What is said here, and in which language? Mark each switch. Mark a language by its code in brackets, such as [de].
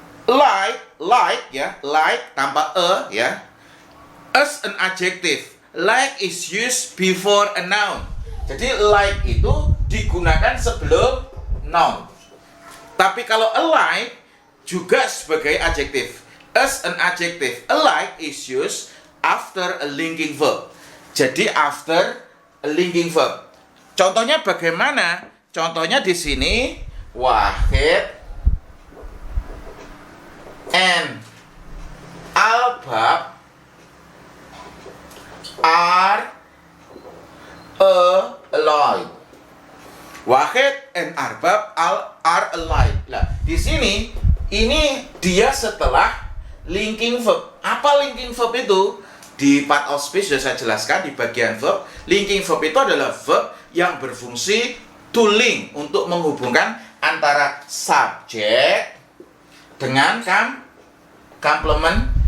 [en] Like [id] ya, like tanpa ya, [en] as an adjective. Like is used before a noun. [id] Jadi like itu digunakan sebelum noun. Tapi kalau alike juga sebagai adjective. [en] As an adjective, alike is used after a linking verb. Jadi after a linking verb. [id] Contohnya bagaimana? Contohnya di sini Wahid and Albab [en] are alike. Wahid and Arbab are alike. [id] Nah, di sini ini dia setelah linking verb. Apa linking verb itu? Di part of speech sudah saya jelaskan di bagian verb. Linking verb itu adalah verb yang berfungsi [en] to link, [id] untuk menghubungkan antara subjek dengan complement.